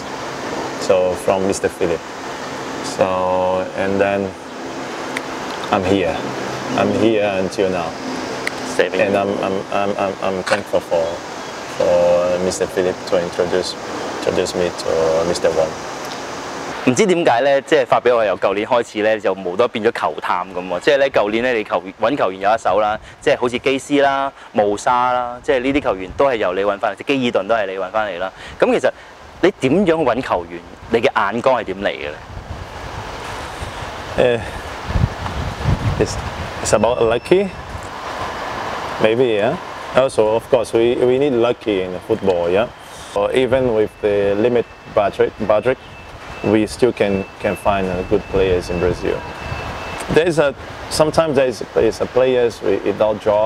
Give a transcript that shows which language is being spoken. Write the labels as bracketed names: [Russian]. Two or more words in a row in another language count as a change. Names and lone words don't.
[English] So from Mr. Philip. So and then I'm here until now. And I'm thankful for Mr. Philip to introduce me to Mr. Wong. [Cantonese] 唔知點解咧，即係發俾我由舊年開始咧，就無多變咗球探咁喎。即係咧舊年咧，你揾球員有一手啦，即係好似基斯啦、慕沙啦，即係呢啲球員都係由你揾翻嚟，即係基爾頓都係你揾翻嚟啦。咁其實你點樣揾球員？你嘅眼光係點嚟嘅咧 [English] ？It's about lucky, maybe, yeah. Also, of course, we need lucky in football, yeah. Or even with the limit budget, we still can find good players in Brazil. Sometimes there's a players without job.